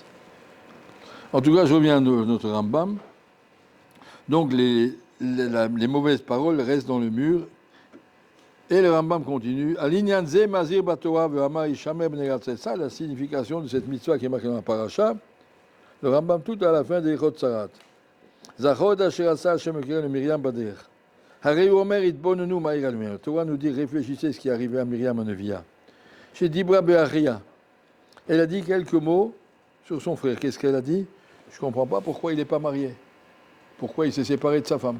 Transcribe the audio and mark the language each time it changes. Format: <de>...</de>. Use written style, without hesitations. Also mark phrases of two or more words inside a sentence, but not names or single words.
<fr>En tout cas, je reviens à notre Rambam. Donc, les mauvaises paroles restent dans le mur. Et le Rambam continue. C'est ça la signification de cette mitzvah qui est marquée dans la paracha. Le Rambam tout à la fin des Ilchot Sarat.</fr> <he>זכור אשר עשה השם למרים בדרך.</he> <fr>Le Torah nous dit, réfléchissez ce qui est arrivé à Myriam en Nevia. Chez</fr> <he>דיברה באחיה,</he> <fr>elle a dit quelques mots sur son frère. Qu'est-ce qu'elle a dit? Je ne comprends pas pourquoi il n'est pas marié. Pourquoi il s'est séparé de sa femme.</fr>